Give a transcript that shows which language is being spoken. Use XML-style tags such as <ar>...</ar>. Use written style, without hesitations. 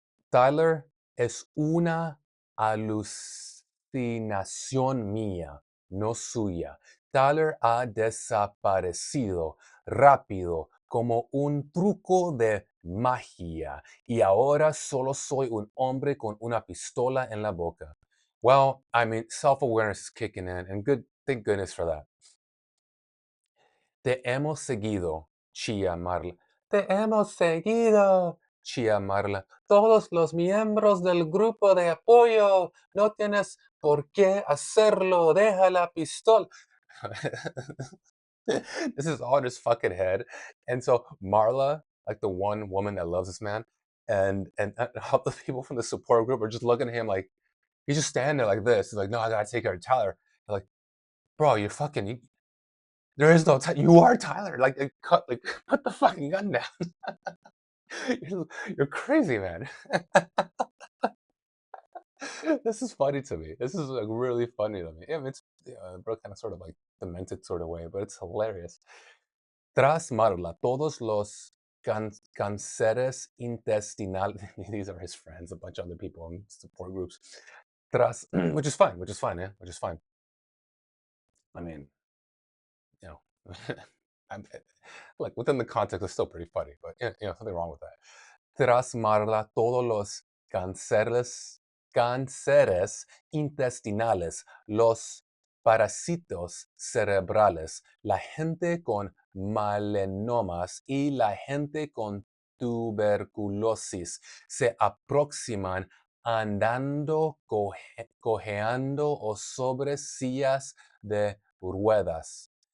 <es>Tyler es una alucinación mía, no suya. Tyler ha desaparecido rápido como un truco de magia y ahora solo soy un hombre con una pistola en la boca.</es> <en>Well, I mean, self-awareness is kicking in, and thank goodness for that.</en> <es>Te hemos seguido, Chia Marla. Te hemos seguido, Chia Marla. Todos los miembros del grupo de apoyo. No tienes por qué hacerlo. Deja la pistola.</es> <en>This is all in his fucking head. And so Marla, like the one woman that loves this man, and all the people from the support group are just looking at him like he's just standing there like this. He's like, no, I gotta take care of Tyler. They're like, bro, there is no time. You are Tyler. Put the fucking gun down. You're crazy, man. This is funny to me. This is like really funny to me. I mean, it's bro, kind of sort of like demented sort of way, but it's hilarious.</en> <es>Tras Marla, todos los cánceres intestinales.</es> <en>These are his friends, a bunch of other people in support groups. Which is fine. Which is fine. Yeah, which is fine. I mean, you know, I'm, like within the context, it's still pretty funny, but something wrong with that.</en> <es>Tras Marla, todos los cánceres intestinales, los parásitos cerebrales, la gente con melenomas y la gente con tuberculosis se aproximan andando, cojeando o sobre sillas de ruedas.</es>